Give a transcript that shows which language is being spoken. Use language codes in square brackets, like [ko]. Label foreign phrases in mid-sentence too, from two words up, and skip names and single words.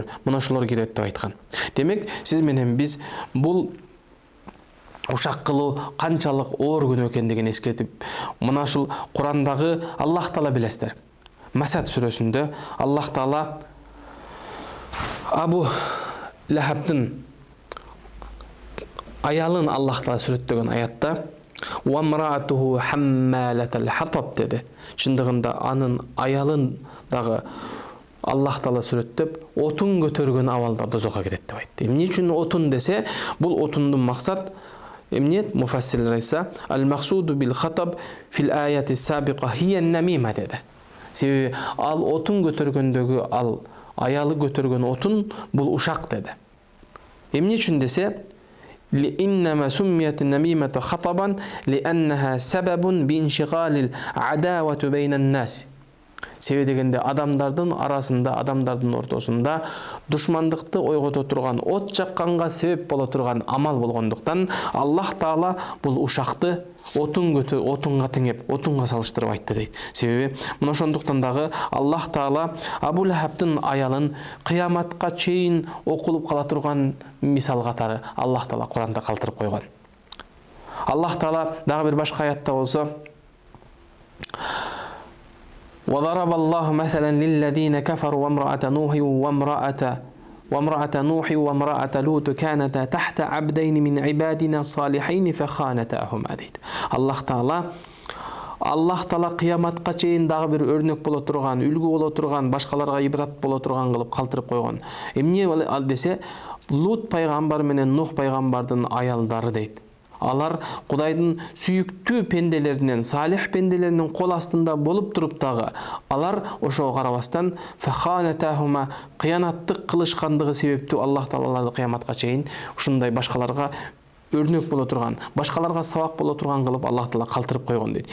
[ky] Мына ошолор кирет деп айткан. Демек, сиз менен биз бул ушак кылуу канчалык оор күнөө экендигин эскертип, мына ушул Курандагы Аллах Таала билесиздер. Масад сүрөсүндө Аллах Таала Абу Лахабтын аялын Аллах Таала сүрөттөгөн аятта [ar] وَمْرَأَتُهُ حَمَّالَةَ الْحَطَبِ [ky] деди. Чындыгында анын аялын дагы Аллах Таала сүрөттөп, отун көтөргөн абалда дозокко кирет деп айтты. Эмне үчүн отун десе, бул отундун максат эмне? Муфассирлер айтса, [ar] المقصود بالحطب في الآية السابقة هي النميمة деди. [ky] Себеби ал отун көтөргөндөгү ал аялы көтөргөн отун бул ушак деди. Эмне үчүн десе, [ar] لإنما سميت النميمة خطبا لأنها سبب بانشغال العداوة بين الناس. [ky] Себеби дегенде адамдардын арасында, адамдардын ортосунда душмандыкты ойгото турган, от жакканга себеп боло турган амал болгондуктан Аллах Таала бул ушакты отунга теңеп, отунга салыштырып айтты дейт. Себеби мына ошондуктан дагы Аллах Таала Абу Лахабтын аялын кыяматка чейин окулуп кала турган мисал катары Аллах Таала Куранда калтырып койгон. Аллах Таала дагы бир башка аятта болсо [ar] وضرب الله مثلا للذين كفروا وامرأة نوح وامرأة لوط كانتا تحت عبدين من عبادنا صالحين فخانتاهما дейт. [ky] Аллах Таала кыяматка чейин дагы бир өрнөк боло турган, үлгү боло турган, башкаларга ибрат боло турган кылып калтырып койгон. Эмне ал десе, Лут пайгамбар менен Нух пайгамбардын аялдары дейт. Алар Кудайдын сүйүктүү пенделеринен, салих пенделеринин кол астында болуп туруп дагы, алар ошого карабастан фаханатахума кыянаттык кылышкандыгы себептүү Аллах Таала кыяматка чейин ушундай башкаларга өрнөк боло турган, башкаларга сабак боло турган кылып Аллах Таала калтырып койгон дейт.